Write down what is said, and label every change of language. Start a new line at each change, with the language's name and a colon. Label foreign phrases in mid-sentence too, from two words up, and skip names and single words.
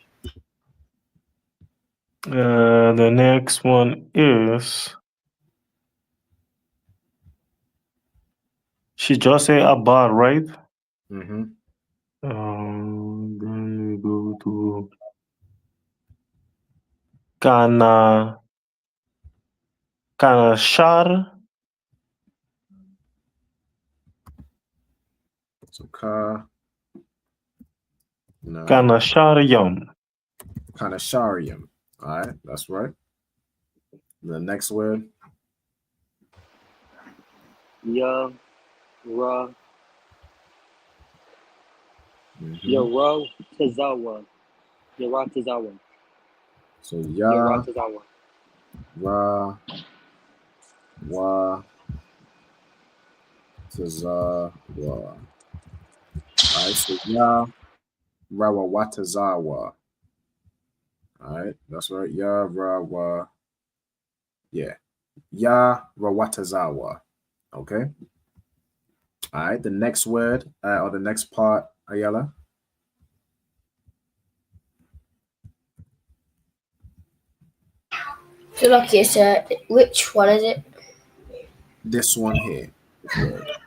English: The next one is. She just say a bar, right? Mm-hmm. Then we go to Kana Shar. So Ka. No. Kanasharium. Kanasharium. All right, that's right. The next word. Ya, Ra, Mm-hmm. Yara Tazawa. Yara Tazawa. So Ya, Yara Tazawa. Ra, Wa, Tazawa. All right, so Ya, Rawa Watazawa. All right, that's right. Ya, Rawa. Yeah. Ya, Rawatazawa. Okay. All right, the next word or the next part, Ayala. So lucky, sir. Which one is it? This one here. This word.